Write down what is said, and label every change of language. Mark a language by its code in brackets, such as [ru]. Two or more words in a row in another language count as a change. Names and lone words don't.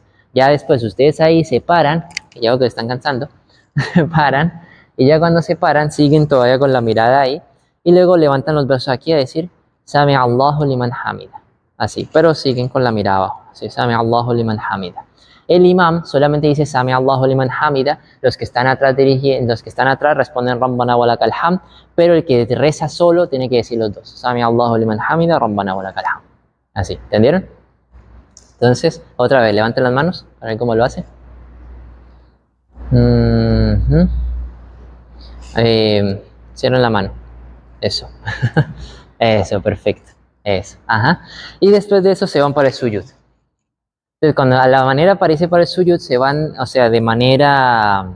[es] Ya después ustedes ahí se paran, que ya veo que están cansando, se paran, y ya cuando se paran siguen todavía con la mirada ahí, y luego levantan los brazos aquí a decir, [ar] سمع الله لمن حمده. [es] Así, pero siguen con la mirada abajo. Así, [ar] سمع الله لمن حمده. [es] El imam solamente dice [ar] سمع الله لمن حمده, [es] los que están atrás responden [ar] ربنا ولك الحمد, [es] pero el que reza solo tiene que decir los dos, [ar] سمع الله لمن حمده، ربنا ولك الحمد. [es] Así, ¿entendieron? Entonces, otra vez, levanten las manos, para ver cómo lo hace. Cierren la mano. Eso. Eso, perfecto. Eso. Ajá. Y después de eso se van para el suyud. Entonces, cuando a la manera aparece para el suyud, se van, o sea, de manera...